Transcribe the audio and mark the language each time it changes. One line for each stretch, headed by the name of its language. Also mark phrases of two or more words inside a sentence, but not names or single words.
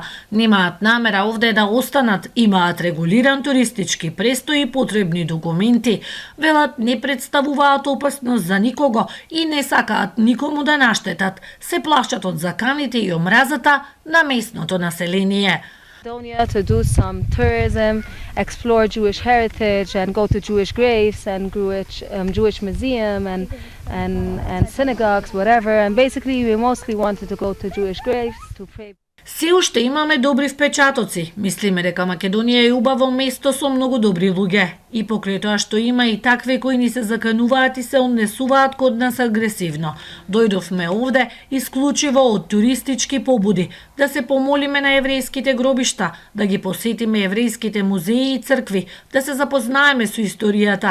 Macedonian: Немаат намера овде да останат, имаат регулиран туристички престој и потребни документи. Велат не представуваат опасност за никого и не сакаат никому да наштетат. Се плашат од заканите и омразата на местното население.
English: To do some tourism, explore Jewish heritage, and go to Jewish graves and Jewish museum and synagogues, whatever. And basically, we mostly wanted to go to Jewish graves to pray.
Macedonian: Се уште имаме добри впечатоци. Мислиме дека Македонија е убаво место со многу добри луѓе. И покрај тоа што има и такви кои ни се закануваат и се однесуваат код нас агресивно. Дојдовме овде исклучиво од туристички побуди, да се помолиме на еврејските гробишта, да ги посетиме еврејските музеи и цркви, да се запознаеме со историјата.